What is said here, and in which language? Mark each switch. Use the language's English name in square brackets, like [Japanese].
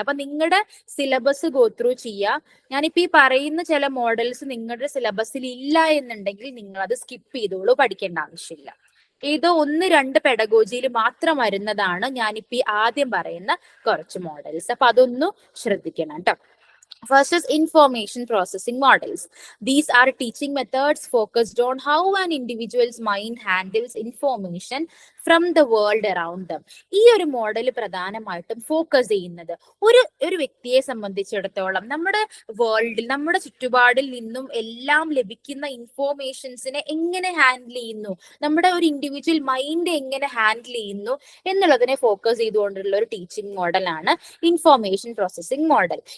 [Malayalam] അപ്പൊ നിങ്ങളുടെ syllabus go through ചെയ്യുക. ഞാനിപ്പോ ഈ പറയുന്ന ചില മോഡൽസ് നിങ്ങളുടെ സിലബസിൽ ഇല്ല എന്നുണ്ടെങ്കിൽ നിങ്ങൾ അത് സ്കിപ്പ് ചെയ്തോളൂ, പഠിക്കേണ്ട ആവശ്യമില്ല. ഏതോ 1-2 പെഡഗോജിയിൽ മാത്രം വരുന്നതാണ് ഞാനിപ്പോ ആദ്യം പറയുന്ന കുറച്ച് മോഡൽസ്. അപ്പൊ അതൊന്നും ശ്രദ്ധിക്കണം കേട്ടോ. [English] First is information processing models. These are teaching methods focused on how an individual's mind handles information from the world around them. [Malayalam] ഈ ഒരു മോഡൽ പ്രധാനമായിട്ടും ഫോക്കസ് ചെയ്യുന്നത് ഒരു വ്യക്തിയെ സംബന്ധിച്ചിടത്തോളം നമ്മുടെ വേൾഡിൽ, നമ്മുടെ ചുറ്റുപാടിൽ നിന്നും എല്ലാം ലഭിക്കുന്ന ഇൻഫോർമേഷൻസിനെ എങ്ങനെ ഹാൻഡിൽ ചെയ്യുന്നു, നമ്മുടെ ഒരു ഇൻഡിവിജ്വൽ മൈൻഡ് എങ്ങനെ ഹാൻഡിൽ ചെയ്യുന്നു എന്നുള്ളതിനെ ഫോക്കസ് ചെയ്തുകൊണ്ടുള്ള ഒരു ടീച്ചിങ് മോഡലാണ് ഇൻഫോർമേഷൻ പ്രോസസ്സിംഗ് മോഡൽ.